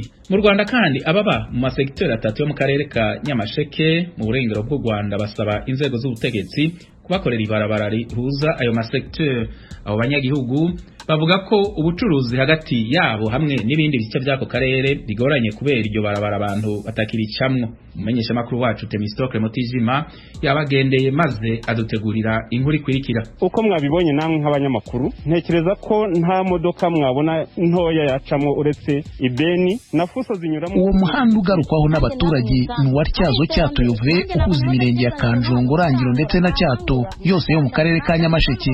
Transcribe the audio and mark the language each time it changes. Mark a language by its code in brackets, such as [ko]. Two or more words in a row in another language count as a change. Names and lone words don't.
[rn] Mu Rwanda kandi ababa mu masekiteri atatu yo mu karere ka Nyamasheke mu burengero bw'u Rwanda basaba inzego z'ubutegetsi kubakorera ibarabara rihuza ayo masekiteri. Abo banyagihugu bavuga ko ubucuruzi hagati yabo hamwe n'ibindi bice by'ako karere bigoranye kubera iryo barabara abantu batakiricamwo. Umumenyesha makuru wacu Temistocle Mutijima yabagendeye maze adutegurira inkuru ikurikira. [rw] Uko mwabibonye namwe nk'abanyamakuru, ntekereza ko nta modoka mwabona ntoya yacamo uretse ibeni na fuso zinyuramo. Uwo muhanda ugarukwaho n'abaturage ni wa Tyazo Cyato Yove uhuza imirenge ya Kanjongo, Rangiro ndetse na Cyato yose yo mu karere ka Nyamasheke.